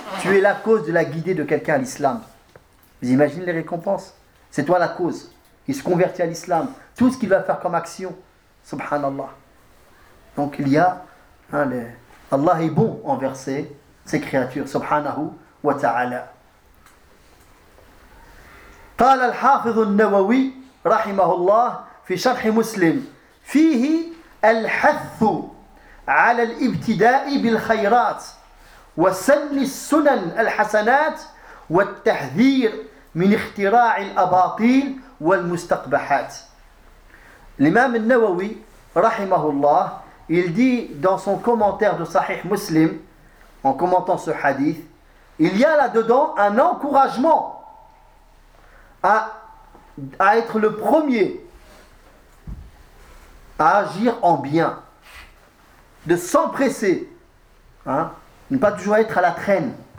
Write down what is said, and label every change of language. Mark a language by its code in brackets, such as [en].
[fr] Tu es la cause de la guidée de quelqu'un à l'islam. Vous imaginez les récompenses ? C'est toi la cause. Il se convertit à l'islam. Tout ce qu'il va faire comme action, subhanallah. Donc il y a, hein, Allah est bon envers ses créatures, subhanahu wa ta'ala. [ar] قال الحافظ النووي رحمه الله في شرح مسلم فيه الحث على الابتداء بالخيرات وسن السنن الحسنات والتحذير من اختراع الأباطيل والمستقبحات. [fr] L'imam النووي [ar] رحمه الله, [fr] il dit dans son commentaire de Sahih Muslim, en commentant ce hadith, il y a là-dedans un encouragement à être le premier à agir en bien, de s'empresser, hein, ne pas toujours être à la traîne.